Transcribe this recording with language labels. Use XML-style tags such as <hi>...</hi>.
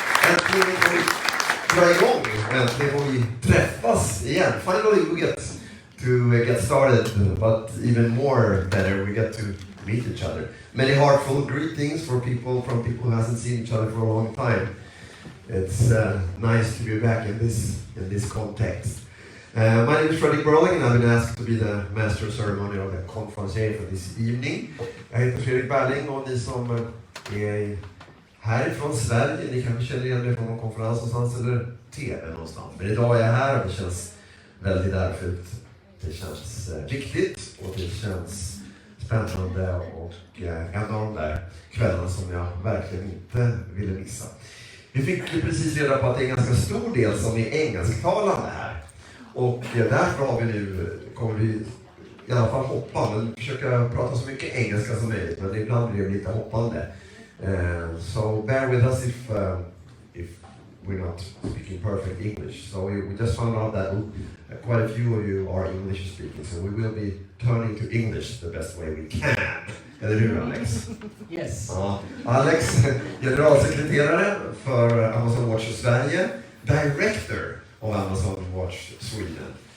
<sv>Äntligen får vi dra igång. Äntligen får vi träffas igen.</sv> <en>Finally we get to get started, but even more better, we get to meet each other. Many heartful greetings from people who hasn't seen each other for a long time. It's nice to be back in this context. My name is Fredrik Burling and I've been asked to be the master of ceremony of the conferencier for this evening.</en> <sv>Jag heter Fredrik Berling och ni som är härifrån Sverige, ni kanske känner igen mig från någon konferens någonstans eller TV någonstans. Men idag är jag här och det känns väldigt ärfyllt. Det känns riktigt och det känns spännande och en av de där kvällarna som jag verkligen inte ville missa. Vi fick ju precis reda på att det är en ganska stor del som är engelsktalande här. Och därför kommer vi i alla fall hoppa, men försöka prata så mycket engelska som möjligt, men ibland blir det lite hoppande.</sv> <en>So bear with us if we're not speaking perfect English. So we just found out that quite a few of you are English speaking, so we will be turning to English the best way we can.</en> <sv>Eller hur Alex?</sv> <en>Yes.</en> <sv>Ja, Alex, generalsekreterare för Amazon Watch Sverige,</sv> <en>director of Amazon Watch Sweden.</en>